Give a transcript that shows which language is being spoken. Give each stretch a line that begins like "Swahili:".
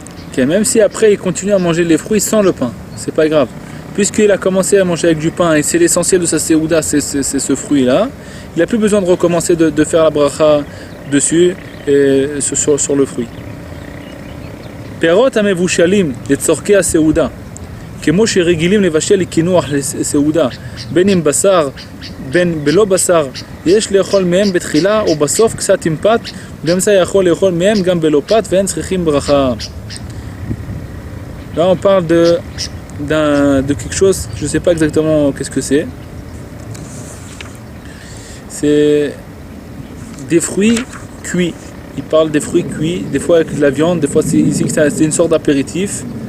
French: Okay, même si après il continue à manger les fruits sans le pain, c'est pas grave. Puisqu'il a commencé à manger avec du pain et c'est l'essentiel de sa séouda, c'est ce fruit-là, il n'a plus besoin de recommencer de faire la bracha dessus et sur le fruit.
Hebrew: Perot amevushalim letzorkei הסעודה, כמו שרגילים לבשל לקינוח לסעודה, בין אם בשר, בין בלא בשר, יש לאכול מהם בתחילה ובסוף קצת עם פת, ובאמצע יכול לאכול מהם גם בלא פת ואין צריכים ברכה.
French: Là on parle de quelque chose, je ne sais pas exactement qu'est-ce que c'est. C'est des fruits cuits. Il parle des fruits cuits, des fois avec de la viande, des fois c'est une sorte d'apéritif.